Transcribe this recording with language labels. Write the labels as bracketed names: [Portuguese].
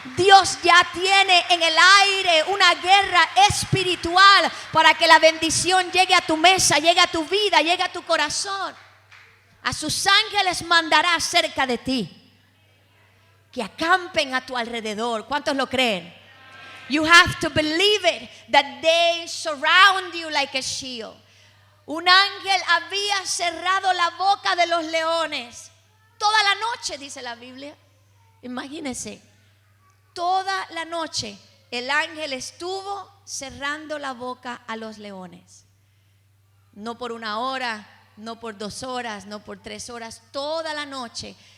[Spanish] Dios ya tiene en el aire una guerra espiritual para que la bendición llegue a tu mesa, llegue a tu vida, llegue a tu corazón. A sus ángeles mandará cerca de ti, que acampen a tu alrededor. ¿Cuántos lo creen? [English] You have to believe it, that they surround you like a shield. [Spanish] Un ángel había cerrado la boca de los leones toda la noche, dice la Biblia. Imagínense, toda la noche el ángel estuvo cerrando la boca a los leones. No por 1 hora, no por 2 horas, no por 3 horas, toda la noche.